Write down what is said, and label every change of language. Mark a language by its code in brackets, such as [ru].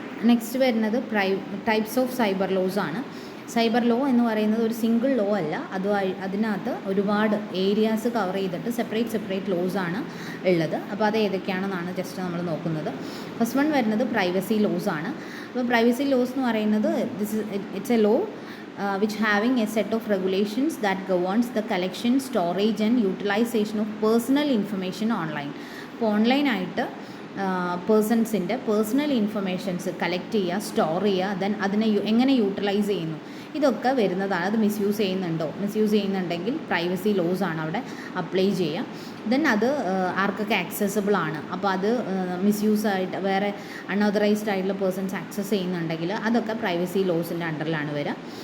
[ml] Next വരുന്നത് types of cyber laws ആണ്. Cyber law എന്ന് പറയുന്നത് ഒരു സിംഗിൾ ലോ അല്ല, അതിനകത്ത് ഒരുപാട് ഏരിയാസ് കവർ ചെയ്തിട്ട് സെപ്പറേറ്റ് ലോസ് ആണ് ഉള്ളത്. അപ്പോൾ അത് ഏതൊക്കെയാണെന്നാണ് ജസ്റ്റ് നമ്മൾ നോക്കുന്നത്. ഫസ്റ്റ് വൺ വരുന്നത് പ്രൈവസി ലോസ് ആണ്. അപ്പോൾ പ്രൈവസി ലോസ് എന്ന് പറയുന്നത് [en] It's a law which having a set of regulations that governs the collection, storage and utilization of personal information online. [ml] അപ്പോൾ ഓൺലൈനായിട്ട് പേഴ്സൺസിൻ്റെ പേഴ്സണൽ ഇൻഫർമേഷൻസ് കളക്ട് ചെയ്യുക, സ്റ്റോർ ചെയ്യുക, ദെൻ അതിനെ എങ്ങനെ യൂട്ടിലൈസ് ചെയ്യുന്നു, ഇതൊക്കെ വരുന്നതാണ്. അത് മിസ്യൂസ് ചെയ്യുന്നുണ്ടെങ്കിൽ പ്രൈവസി ലോസ് ആണ് അവിടെ അപ്ലൈ ചെയ്യുക. ദെൻ അത് ആർക്കൊക്കെ ആക്സസിബിൾ ആണ്, അപ്പോൾ അത് മിസ്യൂസ് ആയിട്ട് വേറെ അൺഓതറൈസ്ഡ് ആയിട്ടുള്ള പേഴ്സൺസ് ആക്സസ് ചെയ്യുന്നുണ്ടെങ്കിൽ അതൊക്കെ പ്രൈവസി ലോസിൻ്റെ അണ്ടറിലാണ് വരിക.